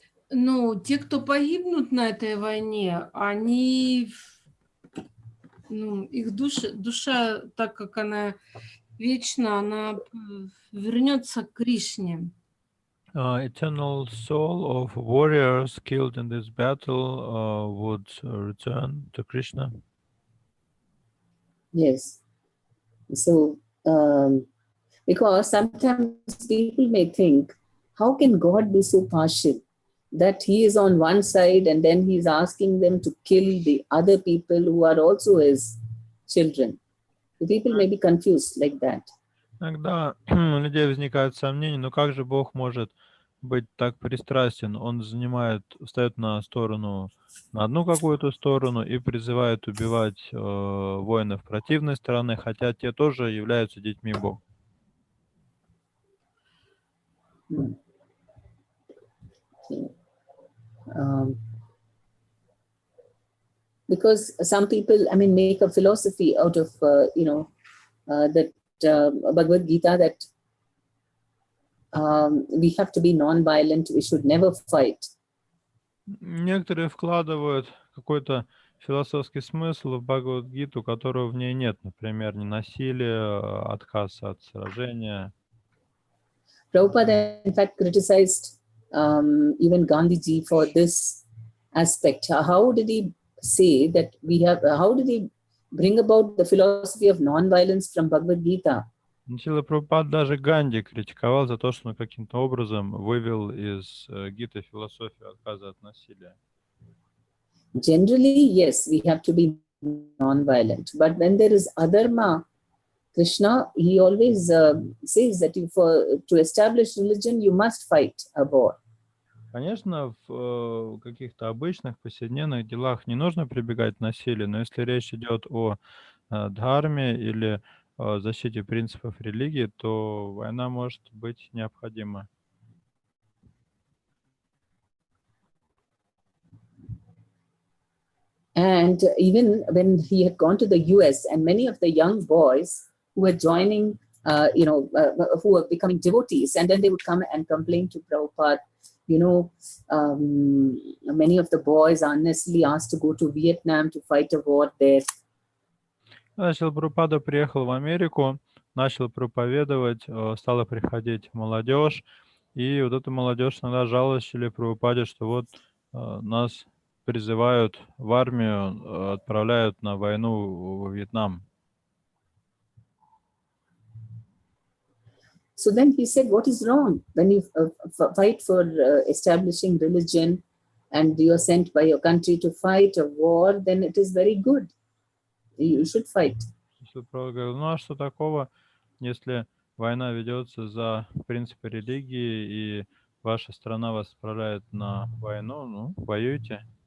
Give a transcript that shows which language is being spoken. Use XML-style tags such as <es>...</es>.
<ru>Ну, те, кто погибнут на этой войне, они, ну, их душа, так как она вечна, она вернется к Кришне.</ru> <en>Eternal soul of warriors killed in this battle would return to Krishna. Yes. So, because sometimes people may think, how can God be so partial that he is on one side and then he's asking them to kill the other people who are also his children? The people may be confused like that.</en> <ru>Иногда у людей возникают сомнения, но как же Бог может быть так пристрастен? Он встает на сторону, на одну какую-то сторону и призывает убивать воинов противной стороны, хотя те тоже являются детьми Бога.</ru> <en>Okay. Because some people, I mean, make a philosophy out of, that Bhagavad Gita, that we have to be non-violent, we should never fight.</en> <ru>Некоторые вкладывают какой-то философский смысл в Бхагавад-гиту, которого в ней нет. Например, ненасилие, отказ от сражения.</ru> <en>Prabhupada, in fact, criticized even Gandhiji for this aspect. How did he say that how did he bring about the philosophy of non-violence from Bhagavad Gita?</en> <ru>Шрила Прабхупад даже Ганди критиковал за то, что он каким-то образом вывел из гиты философию отказа от насилия.</ru> <en>Generally, yes, we have to be non-violent. But when there is adharma, Krishna, he always says that to establish religion, you must fight a war.</en> <ru>Конечно, в каких-то обычных повседневных делах не нужно прибегать к насилию, но если речь идет о дхарме или о защите принципов религии, то война может быть необходима.</ru> <en>And even when he had gone to the US, and many of the young boys who were joining, who were becoming devotees, and then they would come and complain to Prabhupada, many of the boys are unnecessarily asked to go to Vietnam to fight a war there.</en> <ru>Шрила Прабхупада приехал в Америку, начал проповедовать, стала приходить молодежь, и вот эта молодежь иногда жаловалась Шриле Прабхупаде, что вот нас призывают в армию, отправляют на войну во Вьетнам.</ru> <en>So then he said, what is wrong when you fight for establishing religion and you are sent by your country to fight a war, then it is very good. You should fight.</en> <ru>Ну а что такого, если война ведется за принципы религии и ваша страна вас отправляет на войну, ну, воюйте.</ru>